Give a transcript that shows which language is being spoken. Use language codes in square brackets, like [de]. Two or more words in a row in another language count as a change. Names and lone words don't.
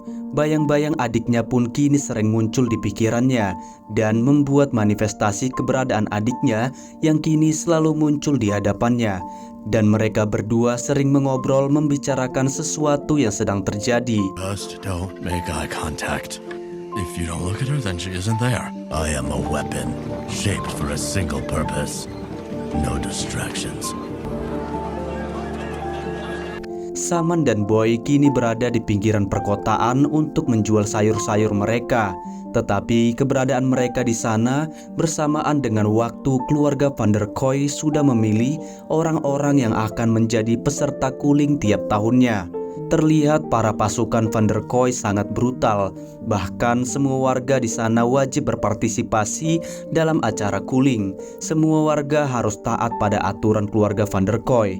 [id] Bayang-bayang adiknya pun kini sering muncul di pikirannya dan membuat manifestasi keberadaan adiknya yang kini selalu muncul di hadapannya. Dan mereka berdua sering mengobrol membicarakan sesuatu yang sedang terjadi. [en] Just don't make eye contact. If you don't look at her, then she isn't there. I am a weapon, shaped for a single purpose. No distractions. [id] Saman dan Boy kini berada di pinggiran perkotaan untuk menjual sayur-sayur mereka. Tetapi keberadaan mereka di sana bersamaan dengan waktu keluarga van der Kooi sudah memilih orang-orang yang akan menjadi peserta Culling tiap tahunnya. Terlihat para pasukan Van der Kooi sangat brutal. Bahkan semua warga di sana wajib berpartisipasi dalam acara cooling. Semua warga harus taat pada aturan keluarga Van der Kooi.